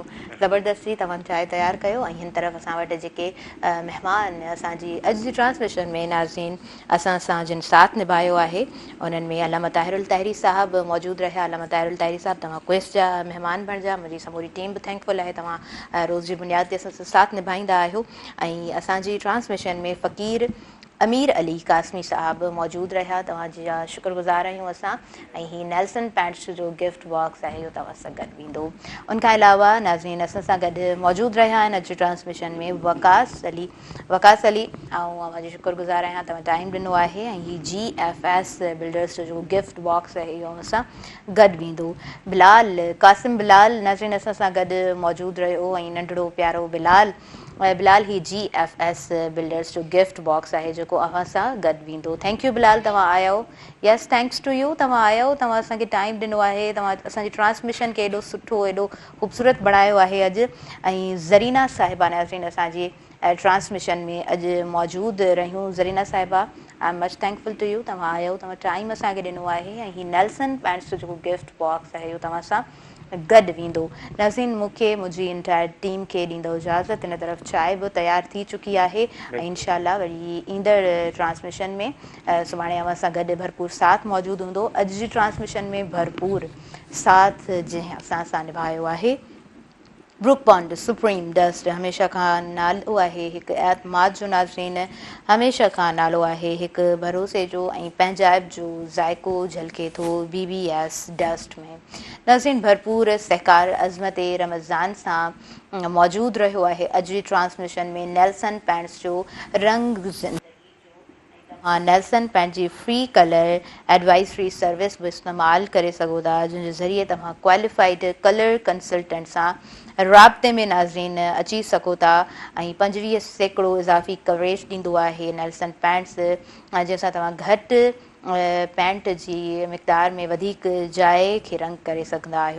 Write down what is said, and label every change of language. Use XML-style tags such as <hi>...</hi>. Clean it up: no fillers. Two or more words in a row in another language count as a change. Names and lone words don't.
<sd>ज़बरदस्ती तव्हां चांहि तयारु कयो ऐं हिन तरफ़ असां वटि जेके महिमान असांजी अॼु जी ट्रांसमिशन में नाज़रीन असां सां जिन साथ निभायो आहे उन्हनि में अल्लामा ताहिरुल ताहिरी साहब मौजूदु रहिया। अल्लामा ताहिरुल ताहिरी साहब तव्हां क्वेस्ट जा महिमान बणिजा। मुंहिंजी समूरी टीम बि थैंकफुल आहे, तव्हां रोज़ जी बुनियाद ते असां सां साथ निभाईंदा आहियो। ऐं असांजी ट्रांसमिशन में फ़क़ीर अमीर अली कासमी साहब मौजूदु रहिया, तव्हांजी शुक्रगुज़ार आहियूं असां। ऐं हीअ नेल्सन पैंट्स जो</sd> <en>gift box</en> <sd>आहे इहो तव्हां सां गॾु वेंदो। उनखां अलावा नाज़रीन असां सां गॾु मौजूदु रहिया आहिनि अॼु ट्रांसमिशन में वकास अली ऐं अव्हांजी शुक्रगुज़ार आहियां, तव्हां टाइम ॾिनो आहे। ऐं हीअ GFS बिल्डर्स जो</sd> <en>gift box</en> <sd>आहे इहो असां गॾु वेंदो। क़ासिम बिलाल नाज़रीन असां सां गॾु मौजूदु रहियो ऐं नंढड़ो प्यारो बिलाल ही GFS बिल्डर्स जो</sd> <en>gift box</en> <sd>आहे जेको अव्हां सां गॾु वेंदो।</sd> <en>thank you बिलाल,</en> <sd>तव्हां आयो।</sd> <en>yes, thanks to you,</en> <sd>तव्हां आयो, तव्हां असांखे टाइम ॾिनो आहे, तव्हां असांजी ट्रांसमिशन खे एॾो सुठो एॾो ख़ूबसूरत बणायो आहे अॼु। ऐं ज़रीना साहिबा नाज़रीन असांजी ट्रांसमिशन में अॼु मौजूदु रहियूं।</sd> <en>ज़रीना साहिबा I am much thankful to you,</en> <sd>तव्हां आयो, तव्हां टाइम असांखे ॾिनो आहे। ऐं हीअ नेल्सन पैंट्स जो जेको</sd> <en>gift box</en> <sd>आहे इहो तव्हां सां गॾु वेंदो। नाज़रीन मूंखे मुंहिंजी</sd> <en>entire team</en> <sd>खे ॾींदो इजाज़त। हिन तरफ़ चांहि बि तयारु थी चुकी आहे ऐं इंशाअल्लाह वरी ईंदड़ ट्रांसमिशन में सुभाणे अव्हां सां गॾु भरपूर साथ मौजूदु हूंदो। अॼु जी ट्रांसमिशन में भरपूर साथ जंहिं असां सां निभायो आहे ब्रुक बॉन्ड सुप्रीम डस्ट हमेशह खां नालो आहे हिकु एतमाद जो नाज़रीन, हमेशह खां नालो आहे हिकु भरोसे जो ऐं पंहिंजाइप जो ज़ाइको झलके थो BBS डस्ट में। नाज़रीन भरपूर सहकार अज़मत रमज़ान सां मौजूदु रहियो आहे अॼु जी ट्रांसमिशन में नेल्सन पैंट्स जो रंग ज़िंदगी। नेल्सन पैंट जी</sd> <en>free color advisory service</en> <sd>बि इस्तेमालु करे सघो था, जंहिंजे ज़रिए तव्हां</sd> <en>qualified color consultant</en> <sd>सां राब्ते में नाज़रीन अची सघो था। ऐं 25% इज़ाफ़ी कवरेज ॾींदो आहे नेल्सन पैंट्स, जंहिंसां तव्हां घटि पैंट जी मिक़दार में वधीक जाइ खे रंग करे सघंदा आहियो।</sd>